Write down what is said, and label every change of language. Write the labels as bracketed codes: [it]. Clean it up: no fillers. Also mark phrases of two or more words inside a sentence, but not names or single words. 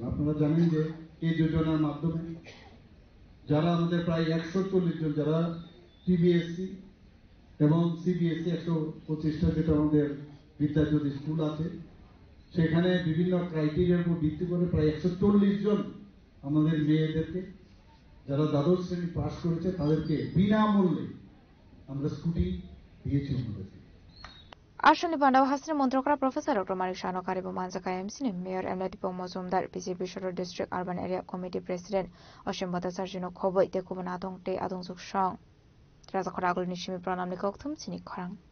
[bn] আপনারা জানেন যে এই যোজনার মাধ্যমে যারা আমাদের প্রায় 140 জন যারা টিবিএসসি এবং সিবিএসসি 125টা যেটা আমাদের বিদ্যাজ্যোতি স্কুল আছে, সেখানে বিভিন্ন ক্রাইটেরিয়ার উপর ভিত্তি করে প্রায় 140 জন আমাদের মেয়েদেরকে যারা দ্বাদশ শ্রেণী পাস করেছে তাদেরকে বিনামূল্যে আমরা স্কুটি দিয়েছি আমাদেরকে। [trp] Ashani Bandau Hasni Montrokra Professor Dr. Manik Shanokar এবং Manjaka MC Mayor Emladipong Mozumdar BJP Shoro District Urban Area Committee President Oshim Batasarjino Khoboi Tekubana Adongte Adongjuk Shong Razakoragul Nishimi Pranam Nikokthum Sinik Khorang